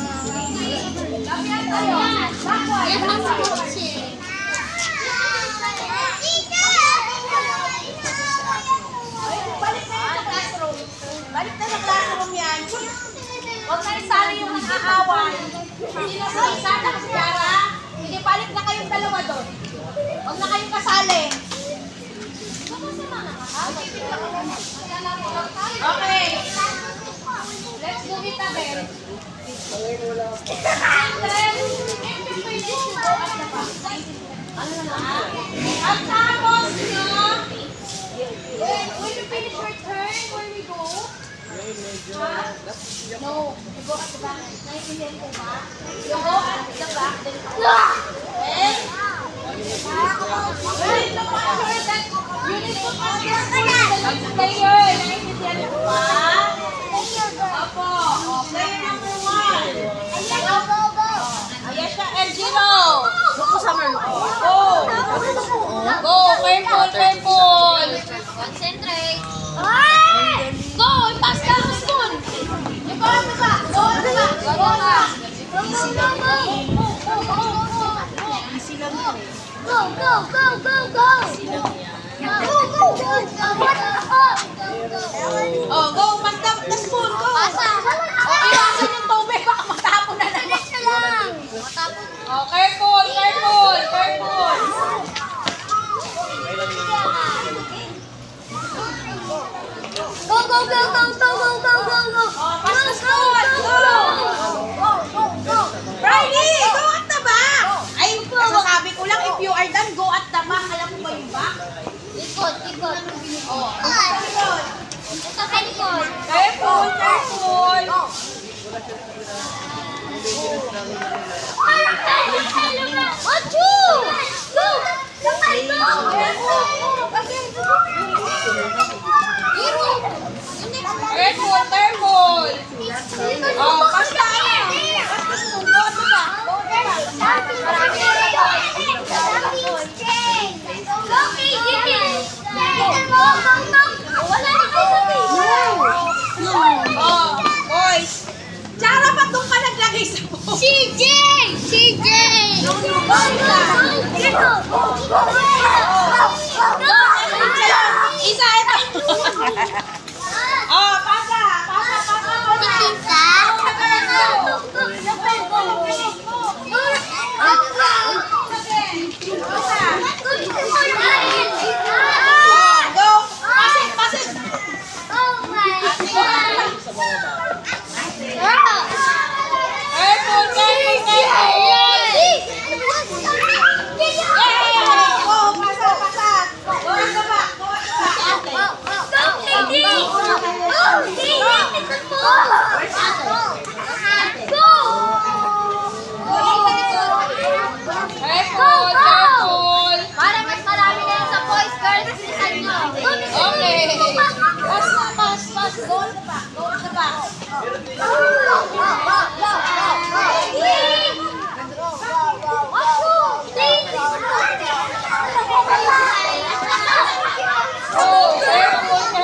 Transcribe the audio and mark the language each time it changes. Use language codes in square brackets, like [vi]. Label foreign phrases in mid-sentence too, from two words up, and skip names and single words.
[tl] Balik na yung classroom. Balik na sa classroom yan. Huwag na isali yung nag-aaway. Hindi na sa isala kasi Yara. Sige, balik na kayong dalawa doon. Huwag na kayong kasali. Okay. [en] Let's do it again. [tl] At tapos nyo, [en] when you finish your turn, where we go? No, you go at the back. [tl] Naiintindihan ko ba? [en] You go at the back, then okay? You need to make sure that you need to pass your player. [tl] Naiintindihan ko ba? Opo. [en] Player number 1. [tl] Ayan siya, [en] Elgino. Go. Go, careful, careful. Concentrate. Go, pass down the spoon. You go at the back. Go at the back. Go at the back. [tl] Easy lang yun eh. [en] Go, go, go, go, go. Go, go, go. Oh, go, pass down the spoon. Go. [tl] Pasa. Oh, iwasan yung tubig. Baka matapon na naman. Diretso lang. Matapos. [en] Oh, careful, careful, careful. Go, go, go, go, go, go, go, go, go. Oh, pass the spoon. Go. Riley, go at the back. [tl] Ay, nasasabi ko lang, [en] if you are done, go at the back. [tl] Alam mo ba yung back? Ikot, ikot. Oh, Ikot. Ito sa likod. [en] careful, careful. Achoo! Go! [tl] Sabay, go! [en] Careful, careful. Oh, pass the spoon. Go at the back. Go at the back. Oh, boys. [tl] Chara, ba't doon ka naglagay sa phone? CJ! CJ! [en] Go, go, go! [tl] Isa, ito. Oh, pasa. Tita? [en] Oh, go. Pass it. Oh my God! Careful, careful. [tl] Oh, pasa. [en] Go at the back. Careful, careful. [tl] Para mas marami na yung sa [en] boys, girls, [tl] bilisan nyo. [en] Okay. Pass. Go at the back. Go at the back. Oh, careful,